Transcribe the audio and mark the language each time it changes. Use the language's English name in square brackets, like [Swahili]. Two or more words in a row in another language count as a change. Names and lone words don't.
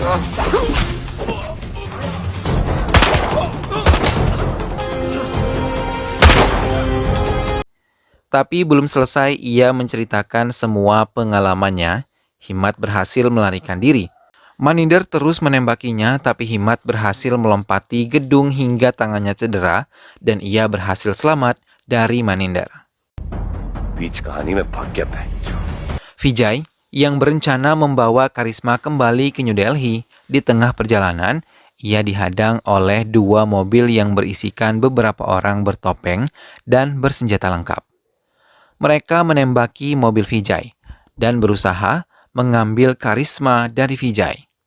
[Indonesian] Tapi belum selesai ia menceritakan semua pengalamannya, Himmat berhasil melarikan diri. Maninder terus menembakinya, tapi Himmat berhasil melompati gedung hingga tangannya cedera dan ia berhasil selamat dari Maninder. [Hindi] बीच कहानी में भाग गया बहनचोद। [Indonesian] Vijay yang berencana membawa Karisma kembali ke New Delhi, di tengah perjalanan, ia dihadang oleh dua mobil yang berisikan beberapa orang bertopeng dan bersenjata lengkap. Mereka menembaki mobil Vijay dan berusaha mengambil Karisma dari Vijay.